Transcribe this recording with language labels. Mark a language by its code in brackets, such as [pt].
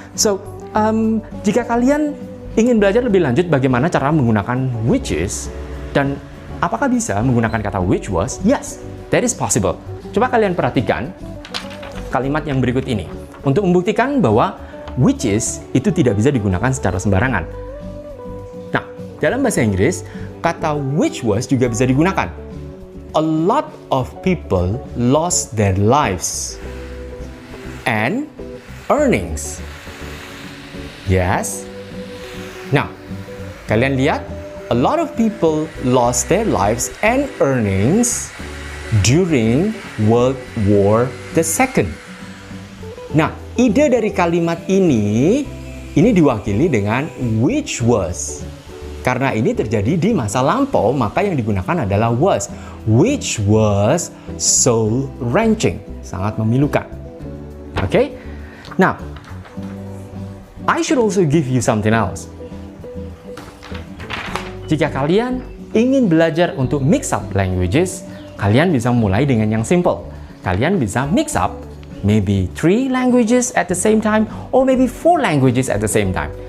[id] So, jika kalian ingin belajar lebih lanjut bagaimana cara menggunakan which is dan apakah bisa menggunakan kata which was? [en] Yes, that is possible. [id] Coba kalian perhatikan kalimat yang berikut ini untuk membuktikan bahwa which is itu tidak bisa digunakan secara sembarangan. Nah, dalam bahasa Inggris, kata which was juga bisa digunakan. [en] A lot of people lost their lives and earnings. Yes. Now, [id] kalian lihat, [en] a lot of people lost their lives and earnings during World War II. [id] Nah, ide dari kalimat ini diwakili dengan which was. Karena ini terjadi di masa lampau, maka yang digunakan adalah was. [en] Which was soul wrenching. [id] Sangat memilukan. [en] Okay? Now, I should also give you something else. [id] Jika kalian ingin belajar untuk mix up languages, kalian bisa mulai dengan yang simple. Kalian bisa [en] mix up maybe 3 languages at the same time or maybe 4 languages at the same time.